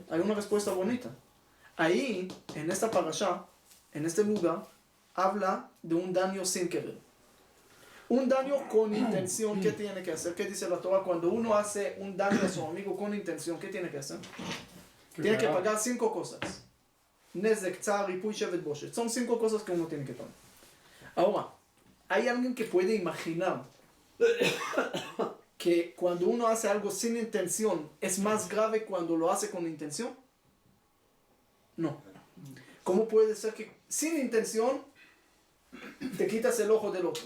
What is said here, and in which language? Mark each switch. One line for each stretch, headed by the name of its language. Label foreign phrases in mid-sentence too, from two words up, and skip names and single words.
Spanish: Hay una respuesta bonita. Ahí, en esta parashá, en este lugar, habla de un daño sin querer. Un daño con intención, ¿qué tiene que hacer? ¿Qué dice la Torah? Cuando uno hace un daño a su amigo con intención, ¿qué tiene que hacer? Tiene que pagar 5 cosas.
Hebrew: נזק, צער, ריפוי, שבת, בושת.
Spanish: Son 5 cosas que uno tiene que pagar. Ahora, ¿hay alguien que puede imaginar que cuando uno hace algo sin intención es más grave cuando lo hace con intención? No. ¿Cómo puede ser que sin intención te quitas el ojo del otro?